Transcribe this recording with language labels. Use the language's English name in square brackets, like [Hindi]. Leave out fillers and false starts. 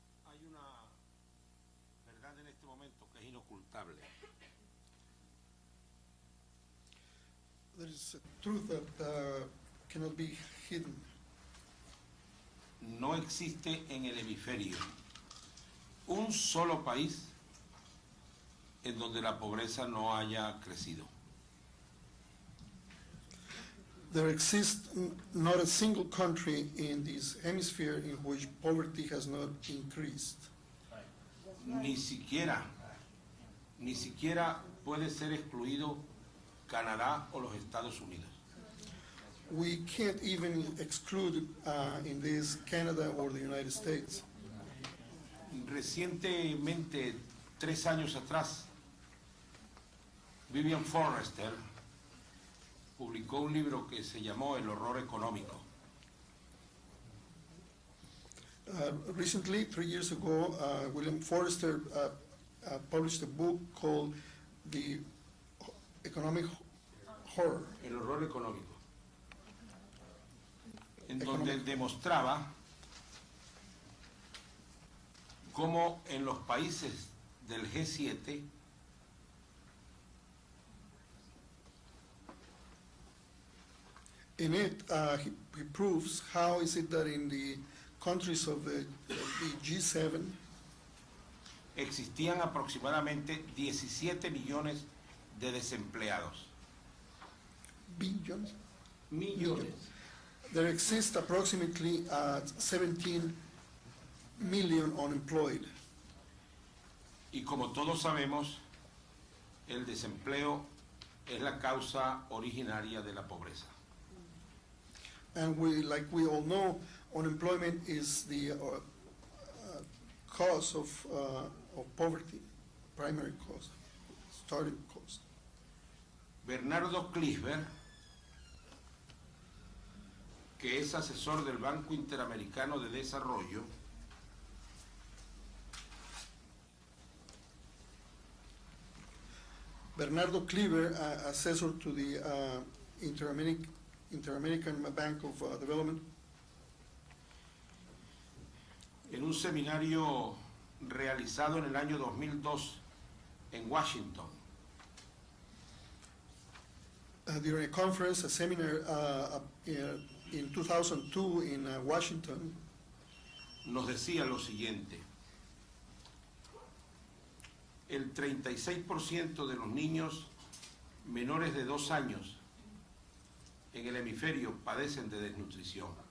[Spanish] Hay una verdad en este momento que es inocultable. [English] There is a truth that cannot be hidden. [Spanish] No existe en el hemisferio un solo país en donde la pobreza no haya crecido. [English] There exists not a single country in this hemisphere in which poverty has not increased. [Spanish] Ni siquiera puede ser excluido Canadá o los Estados Unidos. [English] We can't even exclude in this Canada or the United States. [Spanish] Recientemente, 3 años atrás, Vivian Forrester publicó un libro que se llamó El horror económico. [English] Recently, 3 years ago, William Forrester published a book called The Economic Horror. [Spanish] El horror económico. En donde demostraba cómo en los países del G7 [English] in it, he proves how is it that in the countries of the G7 [Spanish] existían aproximadamente 17 millones de desempleados. Millones. [English] There exist approximately 17 million unemployed. [Spanish] Y como todos sabemos, el desempleo es la causa originaria de la pobreza. [English] And like we all know, unemployment is the cause of poverty, primary cause, starting cause. [Spanish] Bernardo Klinsberg, que es asesor del Banco Interamericano de Desarrollo, [English] Bernardo Klinsberg, assessor to the Inter-American Bank of Development, [Spanish] en un seminario realizado en el año 2002 en Washington, [English] during a conference, a seminar in 2002 in Washington, [Spanish] nos decía lo siguiente: el 36% de los niños menores de 2 años en el hemisferio padecen de desnutrición.